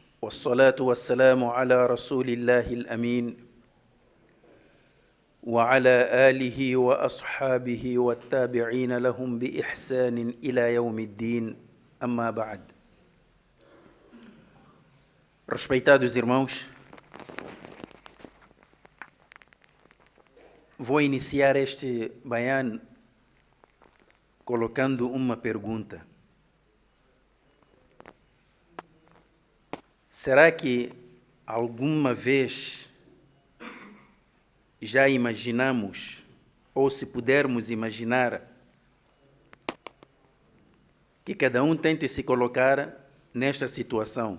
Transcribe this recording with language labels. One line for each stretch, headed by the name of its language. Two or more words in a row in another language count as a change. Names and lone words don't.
Arabic: والصلاة والسلام على رسول الله الأمين وعلى آله وأصحابه والتابعين لهم بإحسان إلى يوم الدين أما بعد.
Portuguese: Respeitados irmãos, vou iniciar este bayan colocando uma pergunta. Será que alguma vez já imaginamos, ou se pudermos imaginar, que cada um tente se colocar nesta situação?